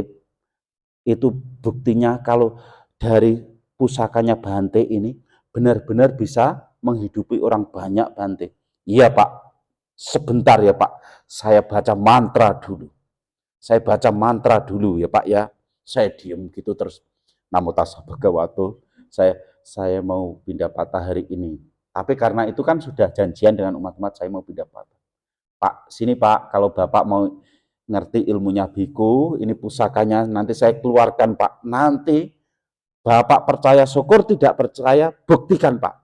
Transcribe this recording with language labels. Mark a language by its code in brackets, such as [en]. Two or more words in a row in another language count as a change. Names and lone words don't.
[id] Itu buktinya kalau dari pusakanya Bante ini benar-benar bisa menghidupi orang banyak Bante. Iya Pak, sebentar ya Pak, saya baca mantra dulu. Saya baca mantra dulu ya Pak ya. Saya diem gitu terus. [pi] Namo tassa bhagavato. [id] Saya mau pindah patah hari ini. Tapi karena itu kan sudah janjian dengan umat-umat saya mau pindah patah. Pak, sini Pak, kalau Bapak mau ngerti ilmunya biku, ini pusakanya nanti saya keluarkan Pak. Nanti Bapak percaya syukur, tidak percaya buktikan Pak.